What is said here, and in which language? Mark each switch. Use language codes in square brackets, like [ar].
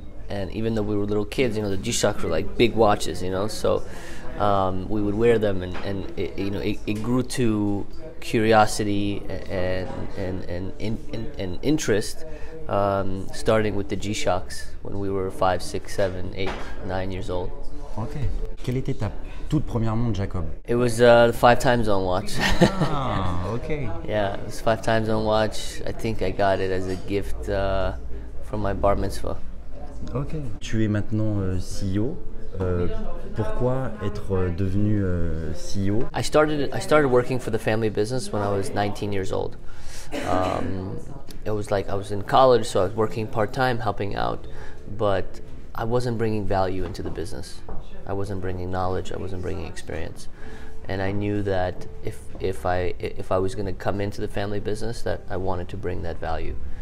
[en] And even though we were little kids, the G-Shocks were like big watches, so we would wear them, and it grew to curiosity and interest, starting with the G-Shocks when we were 5, 6, 7, 8, 9 years old. Ok. [fr] Quelle était ta toute première montre, Jacob? [en] It was the 5 time zone watch. Ok. Yeah, it was 5 time zone watch. I think I got it as a gift from my bar mitzvah. [fr] Ok. Tu es maintenant CEO. Pourquoi être devenu CEO? [en] I started working for the family business when I was 19 years old. It was like I was in college, so I was working part-time, helping out, but I wasn't bringing value into the business. I wasn't bringing knowledge. I wasn't bringing experience, and I knew that if I was going to come into the family business, that I wanted to bring that value.